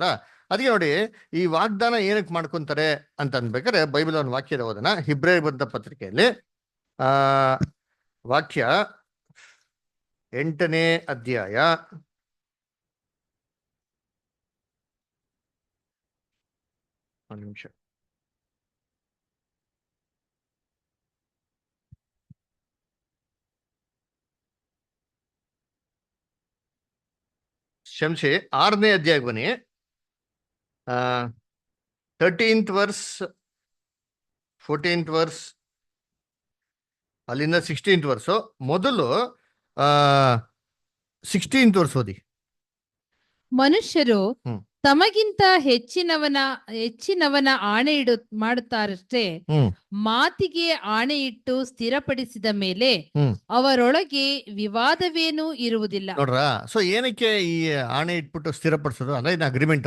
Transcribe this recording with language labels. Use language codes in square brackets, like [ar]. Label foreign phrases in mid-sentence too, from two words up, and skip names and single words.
[kn] ಅದಕ್ಕೆ ನೋಡಿ ಈ ವಾಗ್ದಾನ ಏನಕ್ಕೆ ಮಾಡ್ಕೊಂತಾರೆ ಅಂತ ಅನ್ಬೇಕಾದ್ರೆ ಬೈಬಲ್ ಒಂದು ವಾಕ್ಯದ ಓದನ, ಹಿಬ್ರೇಯರ್ ಬರೆದ ಪತ್ರಿಕೆಯಲ್ಲಿ ವಾಕ್ಯ 8ನೇ ಅಧ್ಯಾಯ 1 ನಿಮಿಷ. ಕ್ಷಮಿಸಿ, 6ನೇ ಅಧ್ಯಾಯ ಬನ್ನಿ, [en] 13th verse, 14th verse, ಅಲ್ಲಿಂದ 16th verse. [kn] ಮೊದಲು [en] 16th verse [kn] ಓದಿ. ಮನುಷ್ಯರು ಹ್ಮ್. ತಮಗಿಂತ ಹೆಚ್ಚಿನವನ ಆಣೆ ಮಾಡುತ್ತಾರಷ್ಟೇ, ಮಾತಿಗೆ ಆಣೆ ಇಟ್ಟು ಸ್ಥಿರಪಡಿಸಿದ ಮೇಲೆ ಅವರೊಳಗೆ ವಿವಾದವೇನೂ ಇರುವುದಿಲ್ಲ. ನೋಡ್ರ, ಸೊ ಏನಕ್ಕೆ ಈ ಆಣೆ ಇಟ್ಬಿಟ್ಟು ಸ್ಥಿರಪಡಿಸೋದು ಅಂದ್ರೆ ಇದು ಅಗ್ರಿಮೆಂಟ್.